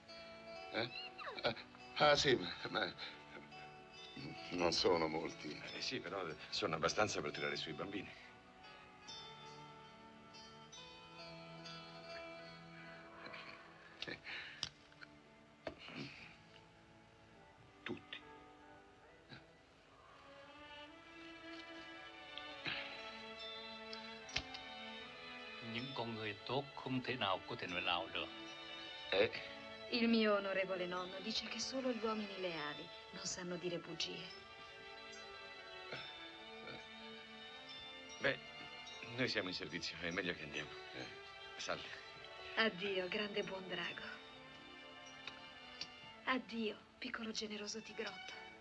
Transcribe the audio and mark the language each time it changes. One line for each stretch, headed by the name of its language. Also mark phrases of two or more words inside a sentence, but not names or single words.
Italian: Sì, ma non sono molti. Sì, però sono abbastanza per tirare sui bambini. Tutti.
Vietnamese: Những con người tốt không thể nào có thể nào được.
Italian: Il mio onorevole nonno dice che solo gli uomini leali non sanno dire bugie. Beh, noi siamo in servizio, è meglio che andiamo. Salve. Addio, grande buon drago. Addio, piccolo generoso tigrotto.